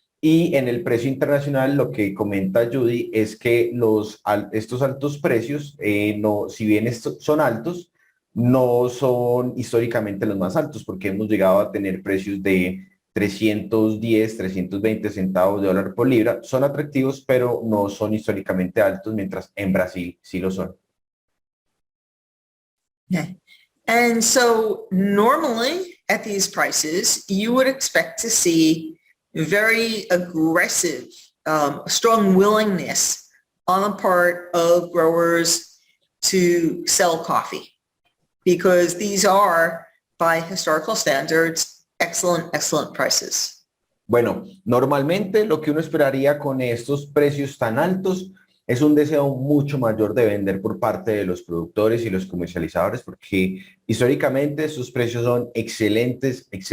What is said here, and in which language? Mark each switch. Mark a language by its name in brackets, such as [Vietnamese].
[Spanish] Y en el precio internacional lo que comenta Judy es que estos altos precios, si bien son altos, no son históricamente los más altos porque hemos llegado a tener precios de 310, 320 centavos de dólar por libra. Son atractivos, pero no son históricamente altos, mientras en Brasil sí lo son. [English] Okay. And so normally at these prices, you would expect to see very aggressive, strong willingness on the part of growers to sell coffee, because these are, by historical standards, excellent prices. [Spanish] Bueno, normalmente lo que uno esperaría con estos precios tan altos es un deseo mucho mayor de vender por parte de los productores y los comercializadores, porque históricamente estos precios son excelentes.